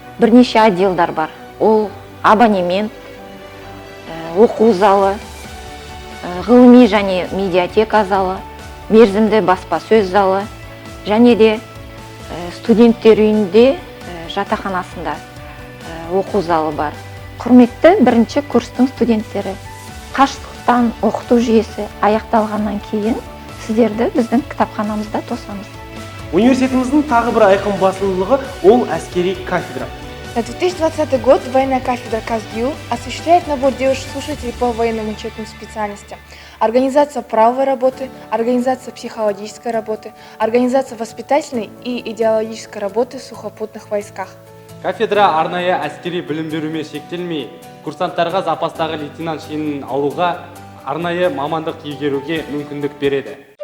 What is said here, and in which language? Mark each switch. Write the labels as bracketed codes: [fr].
[kk] Бірнеше отделдар бар. Ол абонемент, оқу залы, ғылыми және медиатека залы, мерзімді баспасөз залы және де студенттер үйінде жатақханасында оқу залы бар. Құрметті бірінші курстың студенттері, қашықтықтан оқыту жүйесі аяқталғаннан кейін сіздерді біздің кітапханамызда тосамыз. Университетіміздің тағы бір айқын басымдылығы ол әскери кафедра. [ru] На 2020 год военная кафедра КазГИУ осуществляет набор девушек-слушателей по военным учетным специальностям, организация правовой работы, организация психологической работы, организация воспитательной и идеологической работы в сухопутных войсках. [kk] Кафедра арнайы әскери білім берумен шектелмей, курсанттарға запастағы лейтенант шенін алуға, арнайы мамандық игеруге мүмкіндік береді.